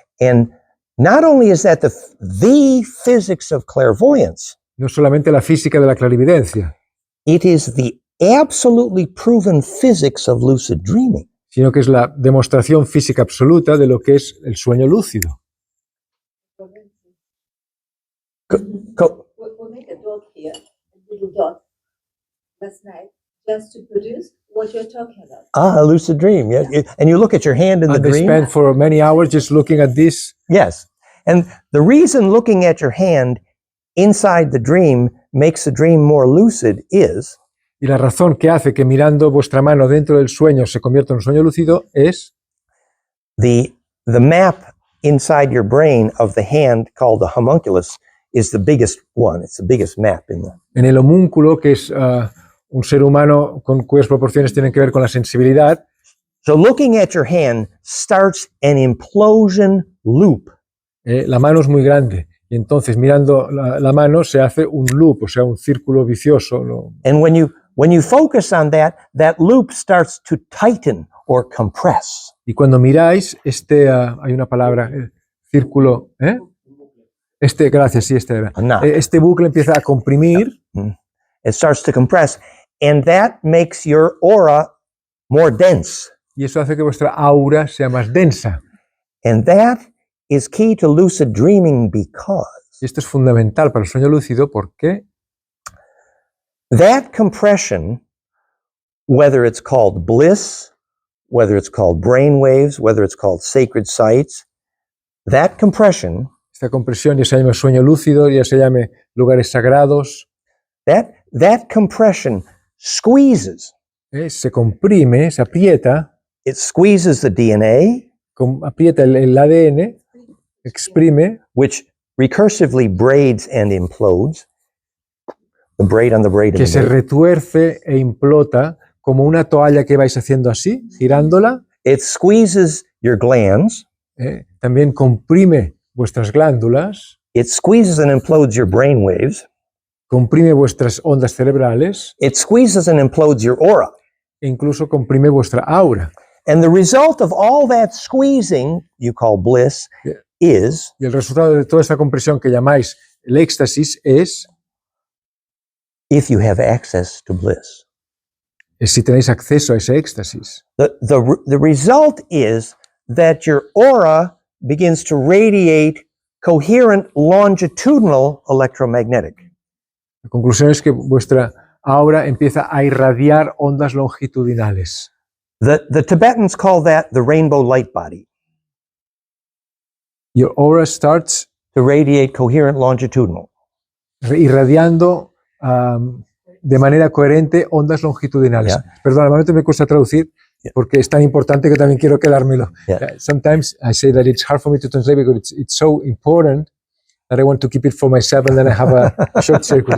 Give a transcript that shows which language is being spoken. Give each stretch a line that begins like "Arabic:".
English: And not only is that the physics of clairvoyance,
Spanish: No solamente la física de la clarividencia,
English: it is the absolutely proven physics of lucid dreaming.
Spanish: sino que es la demostración física absoluta de lo que es el sueño lúcido.
English: We'll make a dot here, a little dot, last night, just to produce what you're talking about. A lucid dream. Yeah. And you look at your hand in the And they dream. spend for many hours just looking at this. Yes. And the reason looking at your hand inside the dream makes the dream more lucid is
Spanish: Y la razón que hace que mirando vuestra mano dentro del sueño se convierta en un sueño lúcido es
English: the map inside your brain of the hand called the homunculus is the biggest one. It's the biggest map in the.
Spanish: en el homúnculo, que es un ser humano cuyas proporciones tienen que ver con la sensibilidad.
English: So looking at your hand starts an implosion loop.
Spanish: La mano es muy grande y entonces mirando la mano se hace un loop, o sea, un círculo vicioso, ¿no?
English: And when you focus on that loop starts to tighten or compress.
Spanish: Y cuando miráis, hay una palabra, círculo, gracias, sí, era.
English: Knot.
Spanish: Este bucle empieza a comprimir.
English: It starts to compress, and that makes your aura more dense.
Spanish: Y eso hace que vuestra aura sea más densa.
English: And that is key to lucid dreaming because
Spanish: Y esto es fundamental para el sueño lúcido porque
English: that compression, whether it's called bliss, whether it's called brain waves, whether it's called sacred sites, that compression,
Spanish: esta compresión, ya se llame sueño lúcido, ya se llame lugares sagrados,
English: that compression squeezes.
Spanish: se comprime, se aprieta,
English: It squeezes the DNA,
Spanish: aprieta el ADN, exprime,
English: which recursively braids and implodes. The braid on the braid.
Spanish: que se retuerce e implota como una toalla que vais haciendo así, girándola.
English: It squeezes your glands.
Spanish: También comprime vuestras glándulas,
English: It squeezes and implodes your brain waves.
Spanish: comprime vuestras ondas cerebrales
English: It squeezes and implodes your aura.
Spanish: e incluso comprime vuestra aura.
English: And the result of all that squeezing, you call bliss, Yeah. is
Spanish: Y el resultado de toda esta compresión que llamáis el éxtasis es
English: if you have access to bliss.
Spanish: si tenéis acceso a ese éxtasis.
English: The result is that your aura begins to radiate coherent longitudinal electromagnetic.
Spanish: La conclusión es que vuestra aura empieza a irradiar ondas longitudinales.
English: The Tibetans call that the rainbow light body, Your aura starts to radiate coherent longitudinal.
Spanish: irradiando de manera coherente ondas longitudinales.
English: Yeah.
Spanish: Perdón, al momento me cuesta traducir. porque es tan importante que también quiero quedármelo.
English: Yeah. Sometimes I say that it's hard for me to translate because it's so important that I want to keep it for myself, and then I have a short circuit.